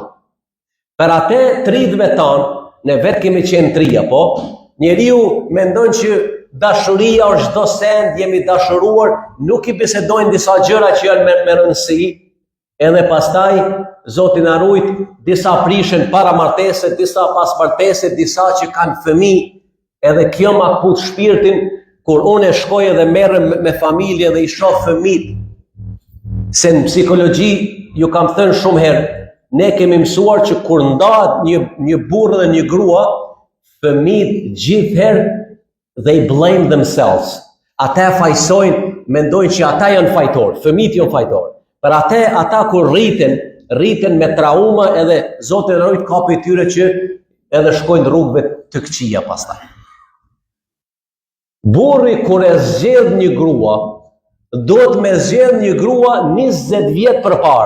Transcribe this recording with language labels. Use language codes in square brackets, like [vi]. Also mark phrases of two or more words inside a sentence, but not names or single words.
[sq] Për atë 30 tanë, ne vetë kemi qenë 3, po, njeriu mendon që dashuria është çdo send, jemi dashuruar, nuk i bisedojnë disa gjëra që janë me rëndësi, edhe pastaj Zoti na rujt, disa prishen para martese, disa pas martese, disa që kanë fëmijë, edhe kjo ma kput shpirtin kur unë shkoj edhe merrem me familje dhe i shoh fëmijët. Se në psikologji ju kam thënë shumë herë, ne kemi mësuar që kur ndahet një burrë dhe një grua, fëmijët gjithherë [en] they blame themselves. [sq] Ata fajsojnë, mendojnë që ata janë fajtor, fëmijët janë fajtor. Për ata kur rriten me trauma edhe Zoti na rujt kapi tyre që edhe shkojnë rrugëve të këqija pastaj. Burri kur e zgjedh një grua, duhet me zgjedh një grua 20 vjet përpara.